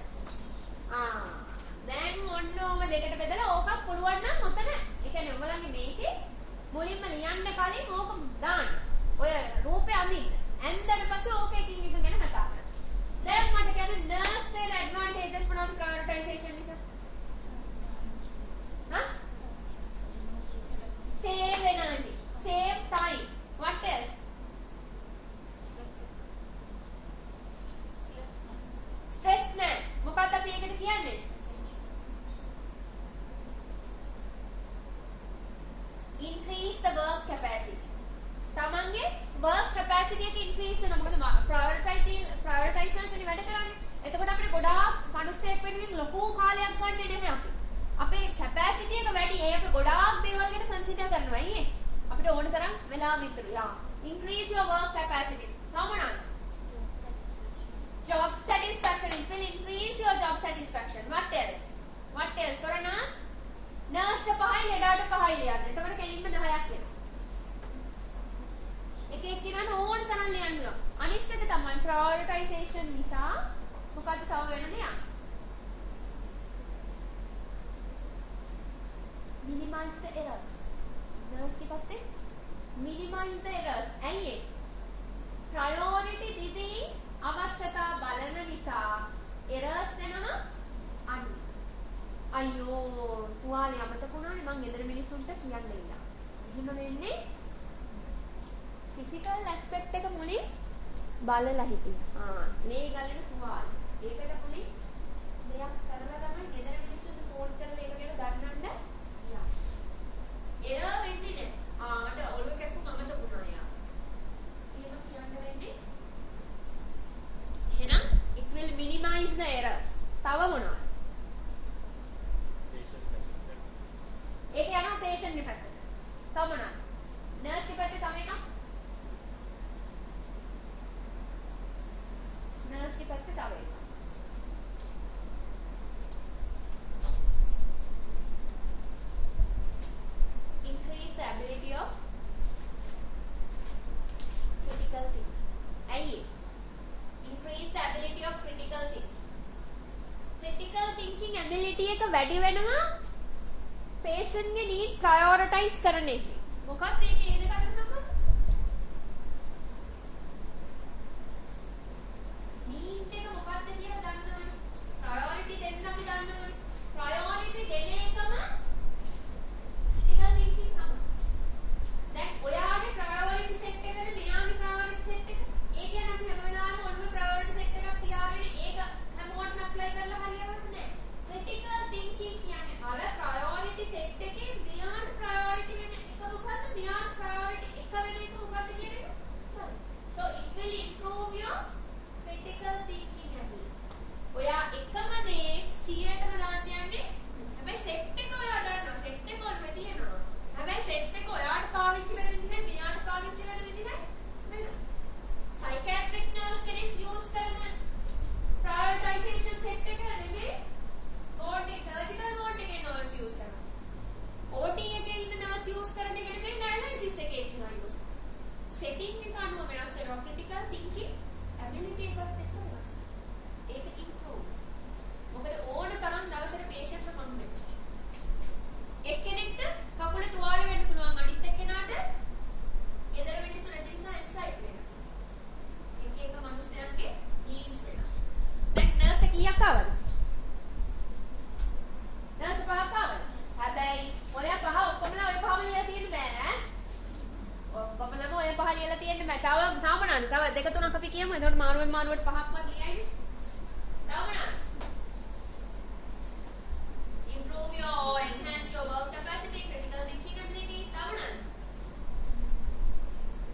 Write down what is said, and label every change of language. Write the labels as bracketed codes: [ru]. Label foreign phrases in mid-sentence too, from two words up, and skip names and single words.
[si] දැන් ඔන්න ඔම දෙකට බෙදලා ඕකක් පුළුවන් නම් ඔතන ඒ කියන්නේ ඔයගලගේ මේකේ මුලින්ම ලියන්න කලින් ඕක දාන්න. ඔය රූපේ අඳින්න. ඇඳලා පස්සේ ඕක එකින් එක ගැන කතා කරන්න. දැන් මට කියන්නේ nurse වල advantages මොනවද prioritization නිසා? [en] Save energy, save time. What else? [si] Stress නැහැ. මොකක්ද අපි ඒකට කියන්නේ? [en] Increase the work capacity. [si] තමන්ගේ [en] work capacity [si] එක increase වෙනවා. මොකද prioritization කියන්නේ වැඩ කරන්නේ. එතකොට අපිට ගොඩාක් මනුස්සයෙක් වෙනුවෙන් ලොකු කාලයක් ගන්න නෙමෙයි අපි. අපේ capacity එක වැඩි. ඒ අපි ගොඩාක් දේවල් ගැන consider කරනවා. අයියේ. අපිට ඕන තරම් වෙලා විතර. [en] Increase your work capacity. මොනවාද? Job satisfaction. It will increase your job satisfaction. What else? What else? For a nurse? Nurse [si] ට පහයි ලෙඩාට පහයි ලියන්න. එතකොට කෙලින්ම 10ක් වෙනවා. එක එක්කිනාට ඕන තරම් ලියන්න ඕන. අනිත් එක තමයි prioritization නිසා මොකද්ද තව වෙන දෙයක්? [en] Minimize the errors. Nurse [si] ගේ පැත්තේ [en] minimize the errors. [si] ඇයි ඒ? priority දෙදී අවශ්‍යතා බලන නිසා errors වෙනවා අඩු. අයියෝ තුවාලේ අමතක වුණානේ මං ගෙදර මිනිස්සුන්ට කියන්න ඉන්නවා. එහෙම වෙන්නේ physical aspect එක මුලින් බලලා හිටියා. මේ ගලන තුවාලේ. ඒකට මුලින් දෙයක් කරලා තමයි ගෙදර මිනිස්සුන්ට ෆෝන් කරලා ඒක ගැන ගන්නන්න යන්නේ. error වෙන්නේ නැහැ. මට ඔළුව කැක්කුම අමතක වුණා යා. එහෙම කියන්න වෙන්නේ. එහෙනම් [en] it will minimize the errors. [si] තව මොනවද? ඒක යනවා patient ගේ පැත්තට. තව මොනවද? nurse ගේ පැත්තේ තව එකක්. nurse ගේ පැත්තේ තව එකක්. [en] Increase the ability of critical thinking. [si] ඇයි? [en] Increase the ability of critical thinking. Critical thinking ability [si] එක වැඩි වෙනවා patient ගේ need prioritize කරන එකේ. මොකක්ද ඒකේ ඒ දෙක අතර සම්බන්ධය? need එක මොකක්ද කියලා දන්නවනේ. priority දෙන්න අපි දන්නවනේ. priority දෙන එකම [en] critical thinking [si] තමයි. දැන් ඔයාගේ [en] priority set [si] එකද මෙයාගේ [en] priority set [si] එක? ඒ කියන්නේ අපි හැම වෙලාවෙම ඔළුවේ [en] priority set [si] එකක් තියාගෙන ඒක හැමෝටම apply කරලා හරියන්නේ නැහැ. [en] critical thinking [si] කියන්නේ අර [en] priority set [si] එකේ [en] beyond priority [si] වෙන එක මොකද්ද? [en] beyond priority [si] එක වෙන එක මොකද්ද කියන එක? [en] So it will improve your critical thinking ability. [si] ඔයා එකම දේ 100ටම දාන්න යන්නේ. හැබැයි set එක ඔයා ගන්නවා. set එක ඔළුවේ තියෙනවා. හැබැයි set එක ඔයාට පාවිච්චි වෙන විදිහේ මෙයාට පාවිච්චි වෙන විදිහේ වෙනවා. [en] psychiatric nurse [si] කෙනෙක් use කරන [en] prioritization set [si] එක නෙමෙයි ward එක [en] surgical ward [si] එකේ [en] nurse use [si] කරනවා. OT එකේ ඉන්න [en] nurse use [si] කරන එක නෙමෙයි dialysis එකේ ඉන්න use කරනවා. setting එක අනුව වෙනස් වෙනවා. [en] critical thinking ability [si] එකත් එක්ක වෙනස්. ඒක improve. මොකද ඕන තරම් දවසට patient ලා මම වෙනවා. එක්කෙනෙක්ට කකුල තුවාල වෙන්න පුළුවන් අනිත් එක්කෙනාට ගෙදර මිනිස්සු නැති නිසා එක්සයිට් වෙනවා. එක එක මිනිස්සුන්ගේ needs වෙනස්. දැන් නර්ස් කීයක් ආවද? නර්ස් පහක් ආවද? හැබැයි ඔය පහ ඔක්කොමලා ඔය පහම ලියලා තියෙන්න බෑ ඈ. ඔක්කොමලම ඔය පහ ලියලා තියෙන්න බෑ. තව මොනවාද? තව දෙක තුනක් අපි කියමු. එතකොට මාරුවෙන් මාරුවට පහක්වත් ලියයිනේ. තව මොනවාද? [en] Improve your or enhance your work capacity, critical thinking ability. [si] තව මොනවාද?